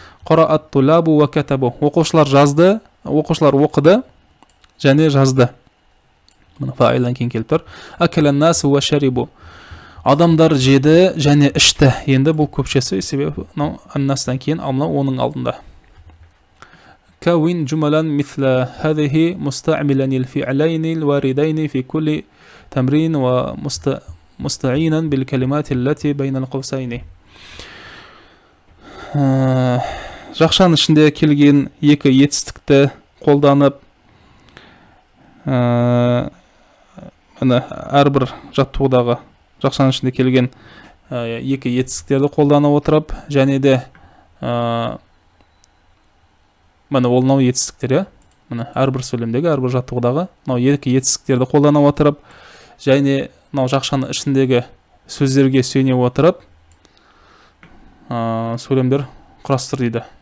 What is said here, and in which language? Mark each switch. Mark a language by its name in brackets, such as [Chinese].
[Arabic] Қараат туллабу ва катабу. [Kazakh] Оқушылар жазды, оқушылар оқыды және жазды. Міне фаилдан кейін келіп тұр. [Arabic] Акалан насу ва шарибу. [Kazakh] Адамдар жеді және ішті. Енді бұл көпшесі, себебі аннастан кейін амна оның алдында. [Arabic] Кауин жумалан мисла хадихи мустаъмилан الفعلين الواردين في كل تمرين ومستعينا بالكلمات التي بين القوسين. [Kazakh] Жақшаның ішінде келген екі етістікті қолданып, әрбір жаттығудағы жақшаның ішінде келген екі етістіктерді қолдана отырып, және де міне ол мынау етістіктер, міне әрбір сөйлемдегі, әрбір жаттығудағы мынау екі етістіктерді қолдана отырып, және мынау жақшаның ішіндегі сөздерге сүйене отырып, сөйлемдер құрастыр дейді.